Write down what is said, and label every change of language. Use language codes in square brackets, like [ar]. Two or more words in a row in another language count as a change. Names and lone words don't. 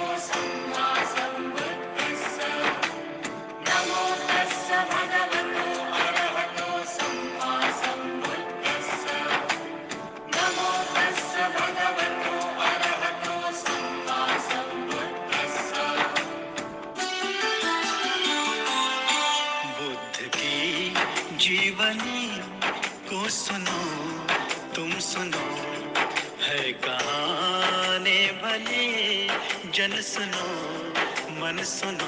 [pi] सम्मा सम्बुद्धिस्स नमो तस्स भगवतो अरहतो सम्मा सम्बुद्धिस्स नमो तस्स भगवतो अरहतो सम्मा सम्बुद्धिस्स [hi] बुद्ध की जीवनी को सुनो, तुम सुनो। है कहानी भले जन सुनो, मन सुनो।